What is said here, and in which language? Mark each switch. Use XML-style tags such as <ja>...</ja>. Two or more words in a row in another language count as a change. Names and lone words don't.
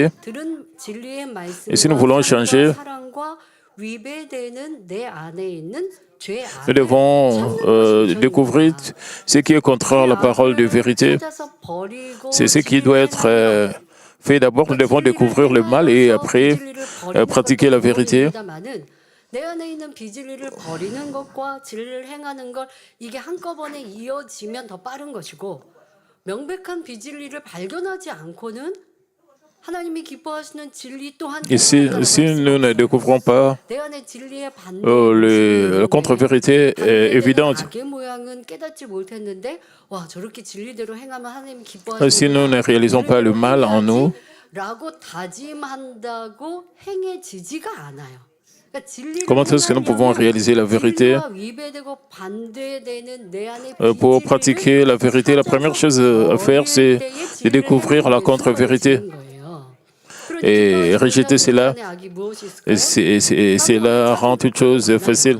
<fr>Et si nous voulons changer, nous devons découvrir ce qui est contraire à la parole de vérité. C'est ce qui doit être fait d'abord. Nous devons découvrir le mal et après pratiquer la vérité.</fr> <ko>내 안에 있는 비진리를 버리는 것과 진리를 행하는 것 이게 한꺼번에 이어지면 더 빠른 것이고 명백한 비진리를 발견하지 않고는 하나님이 기뻐하시는 진리 또한</ko> <fr>Et si nous ne découvrons pas</fr> <ko>내 안에 진리의</ko> <fr>la contre-vérité évidente,</fr> <ko>악의 모양은 깨닫지 못했는데 와 저렇게 진리대로 행하면 하나님 기뻐하시는</ko> <fr>si nous ne réalisons pas le mal en nous,</fr> <ko>라고 다짐한다고 행해지지가 않아요.</ko> <fr>comment est-ce que nous pouvons réaliser la vérité? Pour pratiquer la vérité, la première chose à faire, c'est de découvrir la contre-vérité et rejeter cela. Et cela rend toute chose facile.</fr>